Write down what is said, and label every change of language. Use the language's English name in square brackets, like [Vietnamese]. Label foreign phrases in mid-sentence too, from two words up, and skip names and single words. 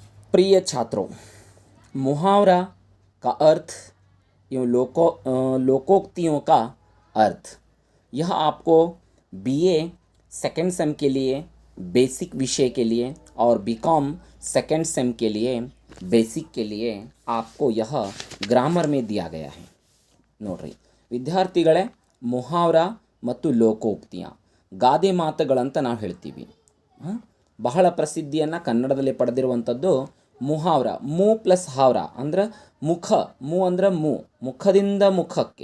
[Hindi] प्रिय छात्रों, मुहावरा का अर्थ एवं लोकोक्तियों का अर्थ, यह आपको [English] BA second sem [Hindi] के लिए बेसिक विषय के लिए और [English] BCom second sem [Hindi] के लिए बेसिक के लिए आपको यह ग्रामर में दिया गया है। [Kannada] ನೋಡ್ರಿ ವಿದ್ಯಾರ್ಥಿಗಳೇ, ಮುಹಾವರ ಮತ್ತು ಲೋಕೋಕ್ತಿಯ ಗಾದೆ ಮಾತುಗಳಂತ ನಾವು ಹೇಳ್ತೀವಿ. ಬಹಳ ಪ್ರಸಿದ್ಧಿಯನ್ನು ಕನ್ನಡದಲ್ಲಿ ಪಡೆದಿರುವಂಥದ್ದು ಮುಹಾವರ. ಮು ಪ್ಲಸ್ ಹಾವರ ಅಂದ್ರೆ ಮುಖ. ಮು ಅಂದ್ರೆ ಮುಖದಿಂದ ಮುಖಕ್ಕೆ.